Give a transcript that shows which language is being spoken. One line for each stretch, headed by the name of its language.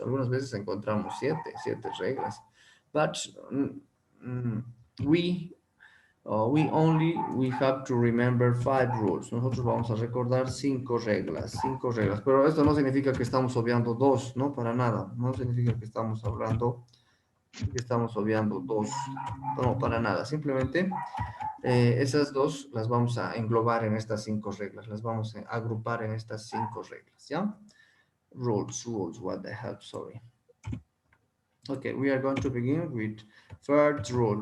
Spanish: Algunas veces encontramos siete reglas.
English: But mm, we we have to remember 5 rules.
Spanish: Nosotros vamos a recordar 5 reglas, Pero esto no significa que estamos obviando 2, ¿no? Para nada. No significa que estamos obviando 2. No, para nada. Simplemente esas 2 las vamos a englobar en estas 5 reglas. Las vamos a agrupar en estas 5 reglas, ¿ya?
English: Rules, what the hell, sorry. Okay, we are going to begin with first rule.